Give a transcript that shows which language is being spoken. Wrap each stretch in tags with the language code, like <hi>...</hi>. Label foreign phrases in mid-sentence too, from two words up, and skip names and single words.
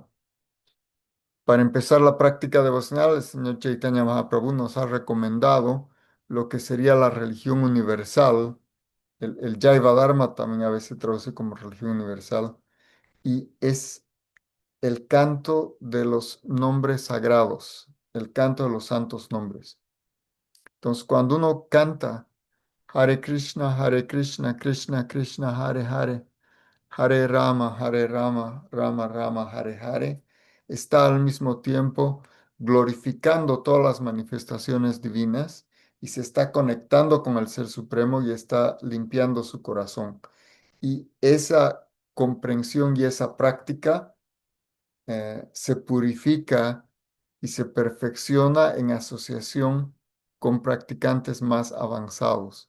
<es>Para empezar la práctica devocional, el señor Chaitanya Mahaprabhu nos ha recomendado lo que sería la religión universal. El Jaiva Dharma también a veces se traduce como religión universal y es el canto de los nombres sagrados, el canto de los santos nombres. Entonces, cuando uno canta</es> <sa>Hare Krishna, Krishna Krishna, Hare Hare,</sa> <es>Hare Rama, Rama Rama, Hare Hare, está al mismo tiempo glorificando todas las manifestaciones divinas y se está conectando con el Ser Supremo y está limpiando su corazón. Y esa comprensión y esa práctica se purifica y se perfecciona en asociación con practicantes más avanzados.</es>